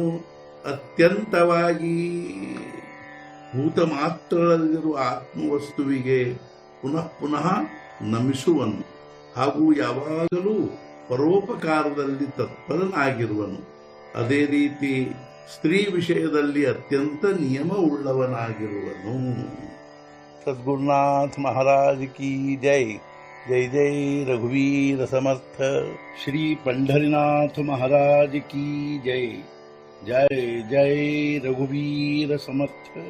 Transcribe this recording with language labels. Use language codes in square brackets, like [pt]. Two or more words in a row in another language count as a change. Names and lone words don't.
[kn] ಅತ್ಯಂತವಾಗಿ ಭೂತ ಮಾತ್ರಗಳಲ್ಲಿರುವ ಆತ್ಮವಸ್ತುವಿಗೆ ಪುನಃ ಪುನಃ ನಮಿಸುವನು ಹಾಗೂ ಯಾವಾಗಲೂ ಪರೋಪಕಾರದಲ್ಲಿ ತತ್ಪರನಾಗಿರುವನು. ಅದೇ ರೀತಿ ಸ್ತ್ರೀ ವಿಷಯದಲ್ಲಿ ಅತ್ಯಂತ ನಿಯಮವುಳ್ಳವನಾಗಿರುವನು. [hi] सद्गुरुनाथ महाराज की जय. [mr] जय जय रघुवीर समर्थ. [hi] श्री पंढरीनाथ महाराज की जय. [mr] जय जय रघुवीर समर्थ.